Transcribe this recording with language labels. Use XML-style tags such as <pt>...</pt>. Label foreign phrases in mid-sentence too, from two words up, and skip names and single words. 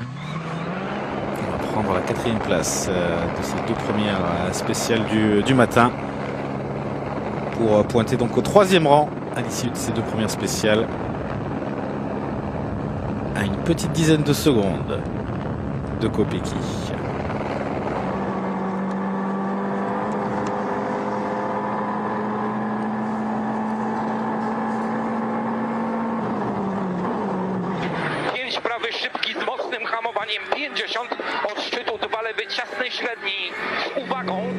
<fr>Il va prendre la 4e place de ces 2 premières spéciales du matin pour pointer donc au 3e rang à l'issue de ces 2 premières spéciales. À une petite dizaine de secondes de Kopecky.</fr> <pl>Prawy szybki z mocnym hamowaniem 50 od szczytu, 2 lewy ciasny średni z uwagą.</pl>